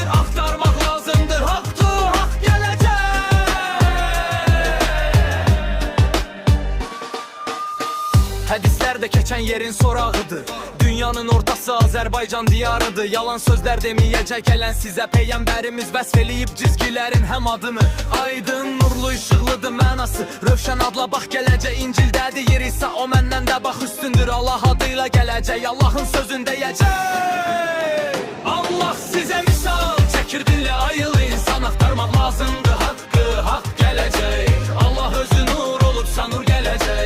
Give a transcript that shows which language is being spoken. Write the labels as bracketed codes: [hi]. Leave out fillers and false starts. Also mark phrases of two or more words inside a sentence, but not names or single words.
[tr] Aktarmak lazımdır hakkı, hak gelecek. Hadislerde geçen yerin sorağıdır. Dünyanın ortası Azerbaycan diyarıdır. Yalan sözler demeyecek gelen size peygamberimiz vəsfəliyib cizgilerin hem adını. [az] Aydın nurlu ışıqlıdır mənası. Rövşən adla bax gələcək. İncildə deyir İsa o məndən də bax üstündür. Allah adıyla gələcək, Allahın sözün deyəcək. Allah sizə misal çəkir, dinlə ayıl insan. Aktarmaq lazımdır haqqı, hak gələcək. Allah özü nur olup sanur gələcək.